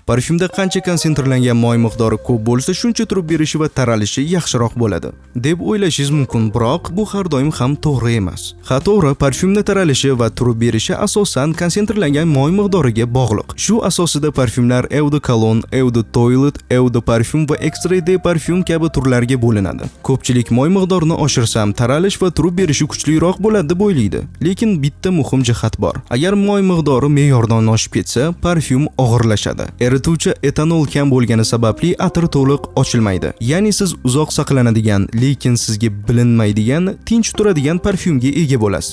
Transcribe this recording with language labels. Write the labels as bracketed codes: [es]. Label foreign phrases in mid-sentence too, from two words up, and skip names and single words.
[uz] Parfyumda qancha konsentrlangan moy miqdori ko'p bo'lsa, shuncha turib berishi va taralishi yaxshiroq bo'ladi deb o'ylashingiz mumkin, biroq bu har doim ham to'g'ri emas. Ha, to'g'ri, parfyumda taralishi va turib berishi asosan konsentrlangan moy miqdoriga bog'liq. Shu asosida parfyumlar Eau de Cologne, Eau de Toilette, Eau de Parfum va Extrait de Parfum kabi turlarga bo'linadi. Ko'pchilik moy miqdorini oshirsam, taralish va turib berishi kuchliroq bo'ladi deb o'ylaydi. Lekin bitta muhim jihat bor. Agar moy miqdori me'yordan oshib ketsa, parfyum og'irlashadi. Erituvchi etanol kam bo'lgani sababli atir to'liq ochilmaydi. Ya'ni siz uzoq saqlanadigan, lekin sizga bilinmaydigan, tinch turadigan parfyumga ega bo'lasiz.